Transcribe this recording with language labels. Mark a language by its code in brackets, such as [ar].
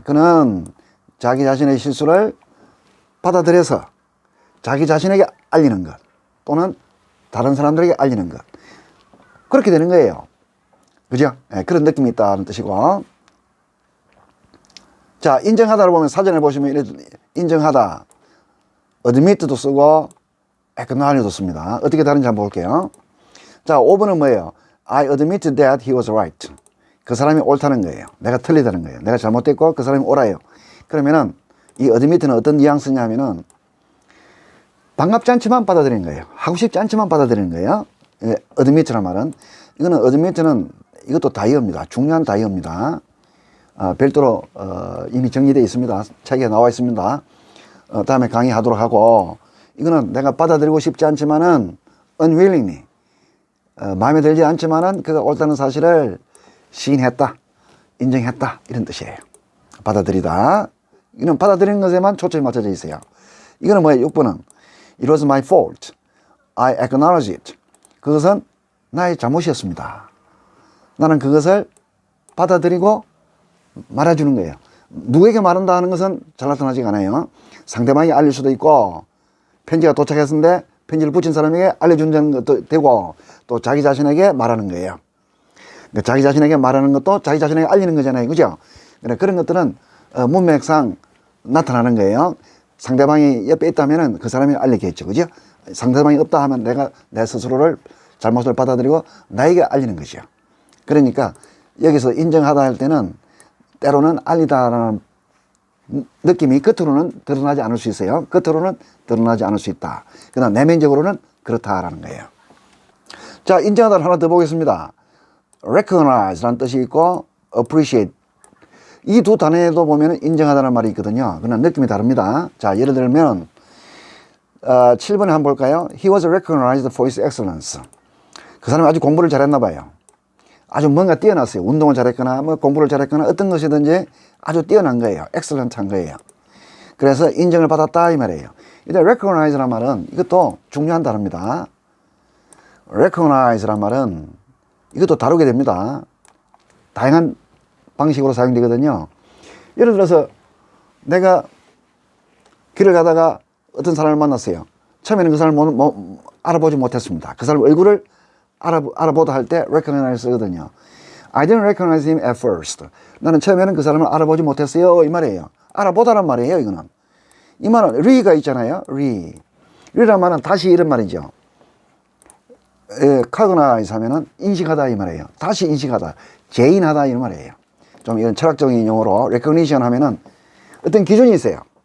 [ko] 그는 자기 자신의 실수를 받아들여서 자기 자신에게 알리는 것 또는 다른 사람들에게 알리는 것 그렇게 되는 거예요. 그죠? 그런 느낌이 있다는 뜻이고 자 인정하다를 보면 사전에 보시면 인정하다 admit도 쓰고 acknowledge도 씁니다. 어떻게 다른지 한번 볼게요. 자 5번은 뭐예요? [en] I admit that he was right. [ko] 그 사람이 옳다는 거예요. 내가 틀리다는 거예요. 내가 잘못됐고 그 사람이 옳아요. 그러면은 이 admit는 어떤 뉘앙스냐면은 반갑지 않지만 받아들이는 거예요. 하고 싶지 않지만 받아들이는 거예요. admit란 말은 이거는 admit는 이것도 다이어입니다. 중요한 다이어입니다. 별도로 이미 정리되어 있습니다. 책에 나와 있습니다. 다음에 강의하도록 하고 이거는 내가 받아들이고 싶지 않지만은 unwillingly 마음에 들지 않지만은 그가 옳다는 사실을 시인했다, 인정했다 이런 뜻이에요. 받아들이다. 이는 받아들이는 것에만 초점이 맞춰져 있어요. 이거는 뭐예요? 6번은 [en] It was my fault. I acknowledge it. [ko] 그것은 나의 잘못이었습니다. 나는 그것을 받아들이고 말해주는 거예요. 누구에게 말한다 하는 것은 잘 나타나지 않아요. 상대방이 알릴 수도 있고 편지가 도착했는데 편지를 붙인 사람에게 알려주는 것도 되고 또 자기 자신에게 말하는 거예요. 그러니까 자기 자신에게 말하는 것도 자기 자신에게 알리는 거잖아요. 그죠? 그런 것들은 문맥상 나타나는 거예요. 상대방이 옆에 있다면 그 사람이 알리겠죠. 그죠? 상대방이 없다 하면 내가 내 스스로를 잘못을 받아들이고 나에게 알리는 거죠. 그러니까 여기서 인정하다 할 때는 때로는 알리다라는 느낌이 겉으로는 드러나지 않을 수 있어요. 겉으로는 드러나지 않을 수 있다. 그러나 내면적으로는 그렇다라는 거예요. 자, 인정하다를 하나 더 보겠습니다. recognize라는 뜻이 있고 appreciate 이 두 단어에도 보면 인정하다는 말이 있거든요. 그러나 느낌이 다릅니다. 자, 예를 들면 7번에 한번 볼까요? [en] He was recognized for his excellence. [ko] 그 사람이 아주 공부를 잘했나 봐요. 아주 뭔가 뛰어났어요. 운동을 잘했거나 뭐 공부를 잘했거나 어떤 것이든지 아주 뛰어난 거예요. excellent한 거예요. 그래서 인정을 받았다 이 말이에요. 이제 recognize란 말은 이것도 중요한 단어입니다. recognize란 말은 이것도 다루게 됩니다. 다양한 방식으로 사용되거든요. 예를 들어서 내가 길을 가다가 어떤 사람을 만났어요. 처음에는 그 사람을 알아보지 못했습니다. 그 사람 얼굴을 알아보다 할 때 recognize 쓰거든요. [en] I didn't recognize him at first. [ko] 나는 처음에는 그 사람을 알아보지 못했어요. 이 말이에요. 알아보다란 말이에요. 이거는. 이 말은 re가 있잖아요. re란 말은 다시 이런 말이죠. cognize 하면은 인식하다 이 말이에요. 다시 인식하다. 재인하다 이 말이에요. 좀 이런 철학적인 용어로 recognition 하면은 어떤 기준이 있어요.